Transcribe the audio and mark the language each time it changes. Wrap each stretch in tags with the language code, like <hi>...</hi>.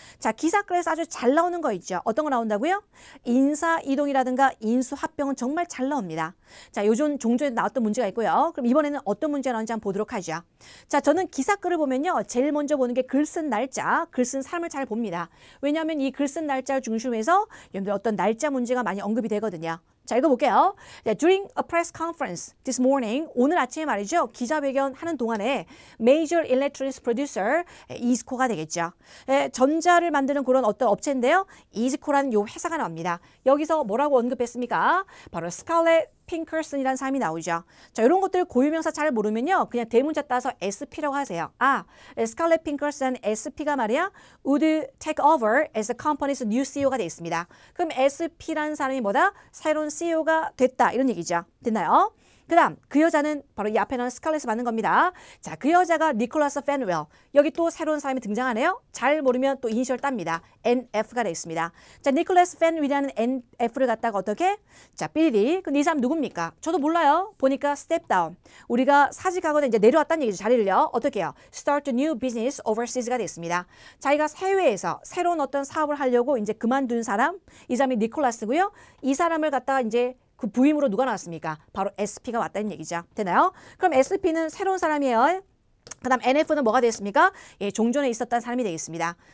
<ko>자, 기사글에서 아주 잘 나오는 거 있죠. 어떤 거 나온다고요? 인사이동이라든가 인수합병은 정말 잘 나옵니다. 자, 요즘 종전에 나왔던 문제가 있고요. 그럼 이번에는 어떤 문제가 나오는지 한번 보도록 하죠. 자, 저는 기사글을 보면요. 제일 먼저 보는 게 글 쓴 날짜, 글 쓴 사람을 잘 봅니다. 왜냐하면 이 글 쓴 날짜를 중심으로 해서 여러분들 어떤 날짜 문제가 많이 언급이 되거든요. 자, 읽어볼게요.</ko> <en>During a press conference this morning,</en> <ko>오늘 아침에 말이죠. 기자회견 하는 동안에</ko> <en>Major Electronics Producer,</en> <ko>이스코가 되겠죠. 전자를 만드는 그런 어떤 업체인데요. 이스코라는 요 회사가 나옵니다. 여기서 뭐라고 언급했습니까? 바로 스칼렛 핑커슨이라는 사람이 나오죠. 자, 이런 것들 고유명사 잘 모르면요. 그냥 대문자 따서 SP라고 하세요. 아, 스칼렛 핑커슨 SP가 말이야.</ko> <en>would take over as the company's new CEO가</en> <ko>되어 있습니다. 그럼 SP라는 사람이 뭐다? 새로운 CEO가 됐다. 이런 얘기죠. 됐나요? 그 다음 그 여자는 바로 이 앞에 나오는 스칼렛을 맞는 겁니다. 자, 그 여자가 니콜라스 펜웰. 여기 또 새로운 사람이 등장하네요. 잘 모르면 또 이니셜 땁니다. NF가 되어 있습니다. 자, 니콜라스 펜웰이라는 NF를 갖다가 어떻게? 자, BD. 근데 이 사람 누굽니까? 저도 몰라요. 보니까</ko> <en>step down.</en> <ko>우리가 사직하거나 이제 내려왔다는 얘기죠. 자리를요. 어떻게 해요?</ko> <en>Start a new business overseas가</en> <ko>되어 있습니다. 자기가 해외에서 새로운 어떤 사업을 하려고 이제 그만둔 사람. 이 사람이 니콜라스고요. 이 사람을 갖다가 이제 그 부임으로 누가 나왔습니까? 바로 SP가 왔다는 얘기죠. 되나요? 그럼 SP는 새로운 사람이에요. 그 다음 NF는 뭐가 되겠습니까? 예, 종전에 있었던 사람이 되겠습니다.</ko>